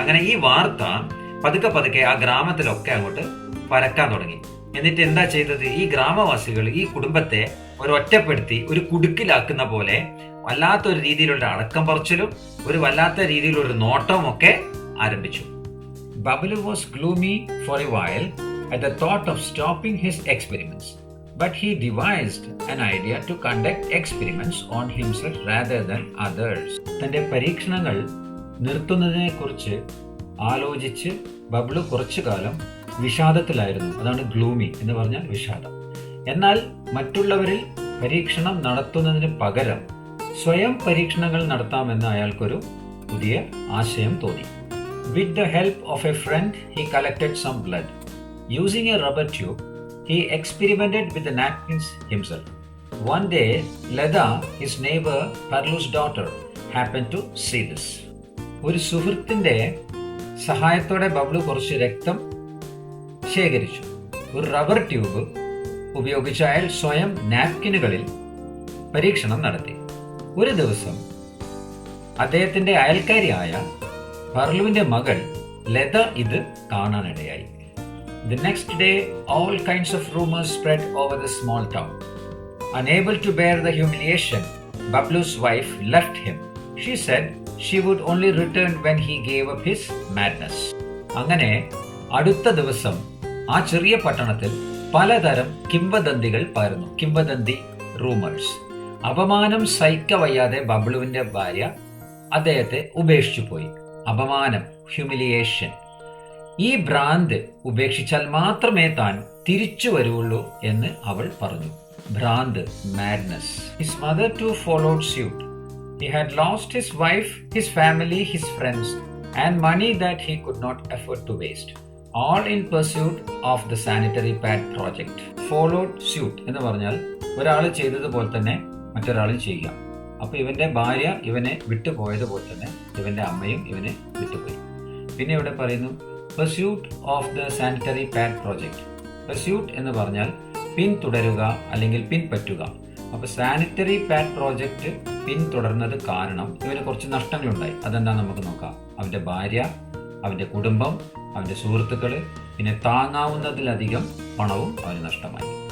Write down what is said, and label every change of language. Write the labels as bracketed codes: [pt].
[ml] അങ്ങനെ ഈ വാർത്ത പതുക്കെ പതുക്കെ ആ ഗ്രാമത്തിലൊക്കെ അങ്ങോട്ട് പരക്കാൻ തുടങ്ങി. എന്നിട്ട് എന്താ ചെയ്തത്? ഈ ഗ്രാമവാസികൾ ഈ കുടുംബത്തെ ഒറ്റപ്പെടുത്തി ഒരു കുടുക്കിലാക്കുന്ന പോലെ വല്ലാത്തൊരു രീതിയിലുള്ള അടക്കം പറച്ചിലും ഒരു വല്ലാത്ത രീതിയിലുള്ള നോട്ടവും ഒക്കെ ആരംഭിച്ചു. [en] Babalu was gloomy for a while at the thought of stopping his experiments, but he devised an idea to conduct experiments on himself rather than others. [ml] തന്റെ പരീക്ഷണങ്ങൾ നിർത്തുന്നതിനെ കുറിച്ച് ആലോചിച്ച് ബബ്ലു കുറച്ചു കാലം വിഷാദത്തിലായിരുന്നു. അതാണ് ഗ്ലൂമി എന്ന് പറഞ്ഞാൽ വിഷാദം. എന്നാൽ മറ്റുള്ളവരിൽ പരീക്ഷണം നടത്തുന്നതിന് പകരം സ്വയം പരീക്ഷണങ്ങൾ നടത്താമെന്ന് അയാൾക്കൊരു പുതിയ ആശയം തോന്നി. [en] With the help of a friend, he collected some blood. Using a rubber tube, he experimented with the napkins himself. One day, Leda, his neighbor Parlu's daughter, happened to see this. [ml] ഒരു സുഹൃത്തിന്റെ സഹായത്തോടെ ബബ്ലു കുറച്ച് രക്തം ശേഖരിച്ചു. ഒരു rubber tube ഉപയോഗിച്ച് അയാൾ സ്വയം നാപ്കിനുകളിൽ പരീക്ഷണം നടത്തി. ഒരു ദിവസം അദ്ദേഹത്തിന്റെ അയൽക്കാരിയായ പർലുവിന്റെ മകൾ ലത ഇത് കാണാനിടയായി. [en] The next day, all kinds of rumors spread over the small town. Unable to bear the humiliation, Bablu's wife left him. She said she would only return when he gave up his madness. [ml] അങ്ങനെ അടുത്ത ദിവസം ആ ചെറിയ പട്ടണത്തിൽ പലതരം കിംവദന്തികൾ പരന്നു. കിംവദന്തി, rumours. അപമാനം സഹിക്കവയ്യാതെ ബബ്ലുവിന്റെ ഭാര്യ അദ്ദേഹത്തെ ഉപേക്ഷിച്ചു പോയി. അപമാനം, ഹ്യൂമിലിയേഷൻ. ഈ ഭ്രാന്ത് ഉപേക്ഷിച്ചാൽ മാത്രമേ താൻ തിരിച്ചു വരുള്ളൂ എന്ന് അവൾ പറഞ്ഞു. [en] ഭ്രാന്ത്, madness. His mother too followed suit. He had lost his wife, his family, his friends, and money that he could not afford to waste. All in pursuit of the sanitary pad project. Followed suit [ml] എന്ന് പറഞ്ഞാൽ ഒരാൾ ചെയ്തതുപോലെ തന്നെ മറ്റൊരാളും ചെയ്യുക. അപ്പൊ ഇവന്റെ ഭാര്യ ഇവനെ വിട്ടുപോയതുപോലെ തന്നെ ഇവന്റെ അമ്മയും ഇവനെ വിട്ടുപോയി. പിന്നെ ഇവിടെ പറയുന്നു [en] pursuit of the sanitary pad project. [ml] Pursuit എന്ന് പറഞ്ഞാൽ പിന്തുടരുക അല്ലെങ്കിൽ പിൻപറ്റുക. അപ്പൊ സാനിറ്ററി പാഡ് പ്രോജക്റ്റ് പിന്തുടർന്നത് കാരണം ഇവന് കുറച്ച് നഷ്ടങ്ങളുണ്ടായി. അതെന്താ നമുക്ക് നോക്കാം. അവന്റെ ഭാര്യ, അവന്റെ കുടുംബം, അവന്റെ സുഹൃത്തുക്കള്, പിന്നെ താങ്ങാവുന്നതിലധികം പണവും അവന് നഷ്ടമായി.